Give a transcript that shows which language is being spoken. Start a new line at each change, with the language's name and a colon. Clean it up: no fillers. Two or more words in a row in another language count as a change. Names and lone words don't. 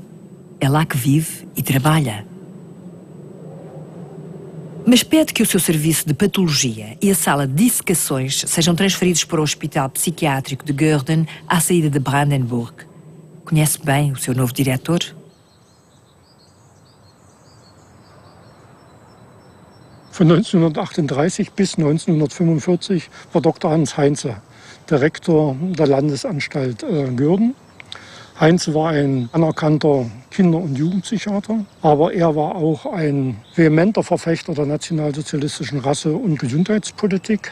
Portuguese: É lá que vive e trabalha. Mas pede que o seu serviço de patologia e a sala de dissecações sejam transferidos para o Hospital Psiquiátrico de Görden, à saída de Brandenburg. Conhece bem o seu novo diretor?
German: Von 1938 bis 1945 war Dr. Hans Heinze Direktor der Landesanstalt Görden. Heinze war ein anerkannter Kinder- und Jugendpsychiater, aber er war auch ein vehementer Verfechter der nationalsozialistischen Rasse- und Gesundheitspolitik.